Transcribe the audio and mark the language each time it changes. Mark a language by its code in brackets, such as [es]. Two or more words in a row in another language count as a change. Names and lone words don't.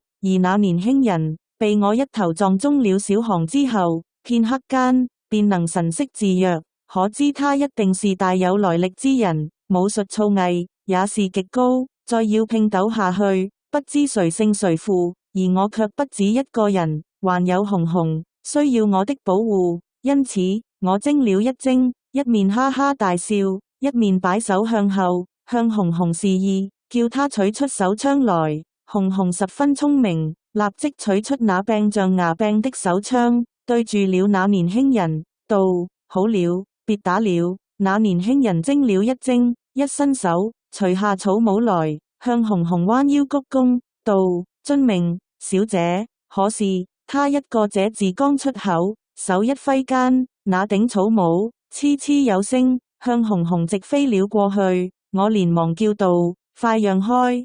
[zh] 而那年輕人被我一頭撞中了小巷之後，片刻間便能神色自若，可知他一定是大有來歷之人，武術造詣也是極高。再要拼鬥下去，不知誰勝誰負，而我卻不止一個人，還有紅紅需要我的保護，因此我怔了一怔，一面哈哈大笑，一面擺手向後，向紅紅示意，叫他取出手槍來。紅紅十分聰明，立即取出那柄像牙柄的手槍，對住了那年輕人，道：好了，別打了。那年輕人怔了一怔，一伸手除下草帽來，向紅紅彎腰鞠躬，道：遵命，小姐。可是他一個這字剛出口，手一揮間，那頂草帽嗤嗤有聲，向紅紅直飛了過去。我連忙叫道：快讓開！